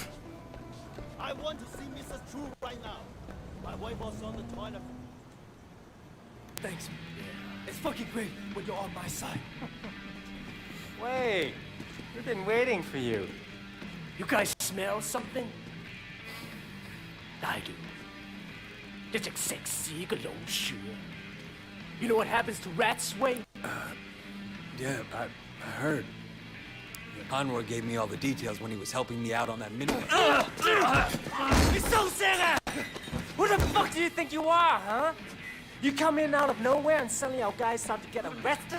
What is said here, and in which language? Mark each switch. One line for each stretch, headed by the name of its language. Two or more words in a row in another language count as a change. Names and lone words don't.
English: I want to see Mrs. True right now. My wife was on the toilet. Thanks. It's fucking great when you're on my side. Wait, we've been waiting for you. You guys smell something? I do.
Cantonese: 一隻食屎嘅老鼠.
English: You know what happens to rats, Wei? Yeah, I heard. Anwar gave me all the details when he was helping me out on that mini. You so sad! Who the fuck do you think you are, huh? You come in out of nowhere and suddenly our guys start to get arrested?